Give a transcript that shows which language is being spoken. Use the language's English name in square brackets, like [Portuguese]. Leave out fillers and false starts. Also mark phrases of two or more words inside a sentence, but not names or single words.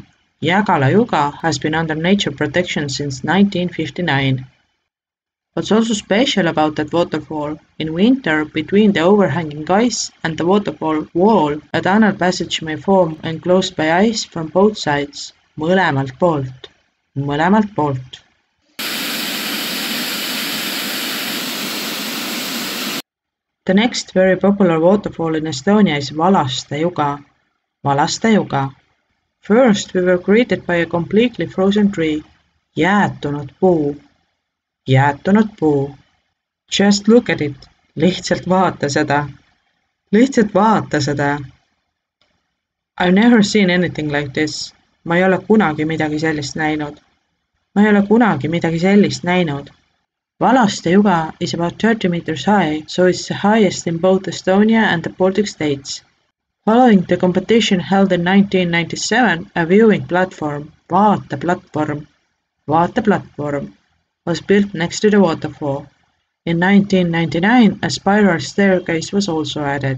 [English] Jägala juga has been under nature protection since 1959. What's also special about that waterfall, in winter between the overhanging ice and the waterfall wall, a tunnel passage may form enclosed by ice from both sides. [Estonian] Mõlemalt poolt. Mõlemalt poolt. [English] The next very popular waterfall in Estonia is Valaste juga. Valaste juga. First we were greeted by a completely frozen tree. [Estonian] Jäätunud puu. Jäätunud puu. [English] Just look at it. [Estonian] Lihtsalt vaata seda. Lihtsalt vaata seda. [English] I've never seen anything like this. [Estonian] Ma ei ole kunagi midagi sellist näinud. Ma ei ole kunagi midagi sellist näinud. [English] Valaste juga is about 30 meters high, so it's the highest in both Estonia and the Baltic states. Following the competition held in 1997, a viewing platform, Vaateplatvorm, was built next to the waterfall. In 1999, a spiral staircase was also added.